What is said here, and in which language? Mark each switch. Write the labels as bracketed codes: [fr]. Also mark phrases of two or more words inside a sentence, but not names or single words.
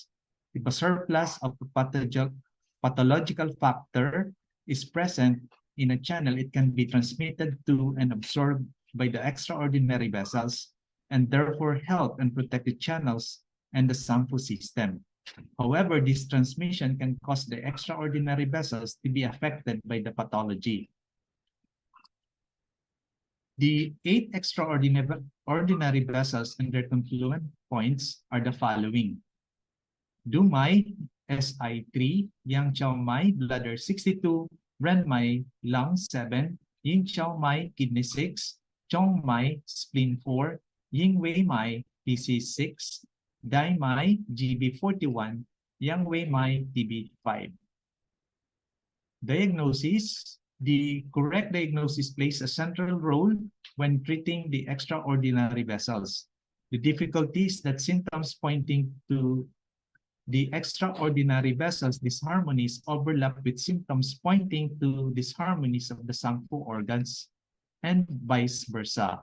[en] If a surplus of a pathological factor is present in a channel, it can be transmitted to and absorbed by the extraordinary vessels and therefore help and protect the channels and the sangfu system. However, this transmission can cause the extraordinary vessels to be affected by the pathology. The 8 extraordinary vessels and their confluent points are the following. Dumai, SI3, Yang Chao Mai, bladder 62, Ren Mai, lung 7, Yin Chao Mai, kidney 6, Chong Mai, spleen 4, Ying Wei Mai, PC 6, Dai Mai, GB 41, Yang Wei Mai, TB 5. Diagnosis. The correct diagnosis plays a central role when treating the extraordinary vessels. The difficulty is that symptoms pointing to the extraordinary vessels disharmonies overlap with symptoms pointing to disharmonies of the sangfu organs and vice versa.